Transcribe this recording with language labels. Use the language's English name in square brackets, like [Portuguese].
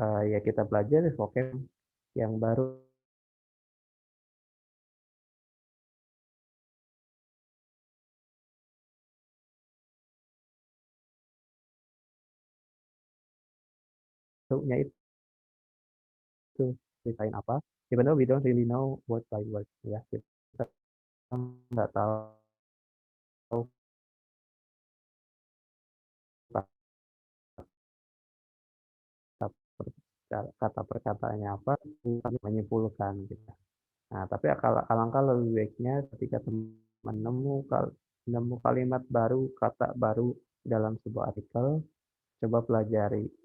[Indonesian] Ya kita pelajari vocab yang baru nya itu ceritain apa. [English] Even though we don't really know word by word ya. [Indonesian] Kita nggak tahu kata perkataannya apa, kami menyimpulkan gitu. Nah, tapi alangkah lebih baiknya ketika teman nemu kalimat baru, kata baru dalam sebuah artikel, coba pelajari.